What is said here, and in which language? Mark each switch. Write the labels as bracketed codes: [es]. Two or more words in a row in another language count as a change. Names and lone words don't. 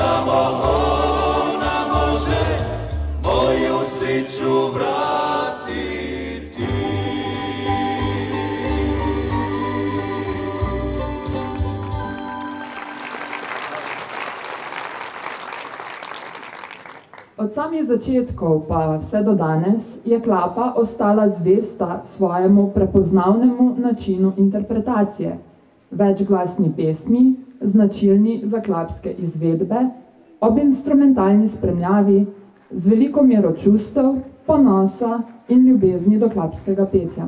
[hr] samo ona može moju sreću vratiti. [sl] Od samih začetkov pa vse do danes je Klapa ostala zvesta svojemu prepoznavnemu načinu interpretacije, večglasni pesmi, značilni za klapske izvedbe, ob instrumentalni spremljavi, z veliko mero čustev, ponosa in ljubezni do klapskega petja.